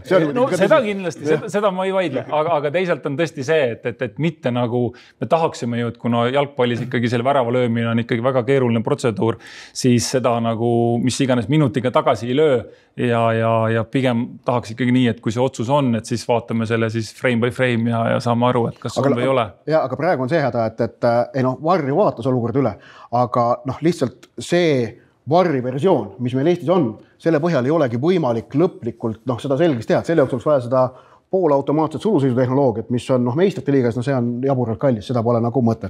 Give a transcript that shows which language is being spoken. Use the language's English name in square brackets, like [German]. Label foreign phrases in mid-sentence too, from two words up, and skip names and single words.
[Estonian] Seda kindlasti, seda ma ei vaidle, aga teisalt on tõesti see, et mitte nagu me tahaksime ju, et kuna jalgpallis ikkagi selle värava löömine on ikkagi väga keeruline protseduur, siis seda nagu mis iganes minutiga tagasi ei löö ja pigem tahaks ikkagi nii, et kui see otsus on, et siis vaatame selle siis [English] frame by frame [Estonian] ja saame aru, et kas on või ei ole. Ja, aga praegu on see häda, et VAR vaatas olukord üle, aga lihtsalt see VAR-i versioon, mis meil Eestis on, selle põhjal ei olegi võimalik lõplikult seda selgeks teha. Selle jaoks oleks vaja seda poolautomaatset sulusõidutehnoloogiat, mis on meistrite liigas, see on jaburalt kallis, seda pole nagu mõtet.